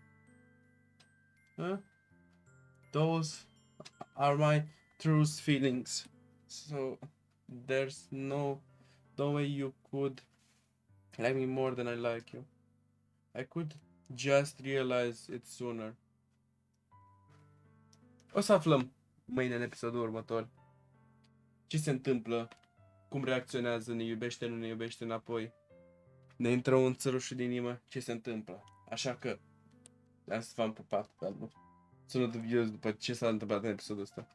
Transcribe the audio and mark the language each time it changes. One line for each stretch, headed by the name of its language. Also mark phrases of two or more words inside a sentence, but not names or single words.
English: Huh? Those are my truest feelings. So there's no way you could like me more than I like you. I could just realize it sooner.
Romanian: O să aflăm mâine în episodul următor ce se întâmplă, cum reacționează, ne iubește, nu ne iubește înapoi, ne intră un țăruș din inimă, ce se întâmplă. Așa că, asta v-am pupat, calmă. Sună dubios după ce s-a întâmplat în episodul ăsta.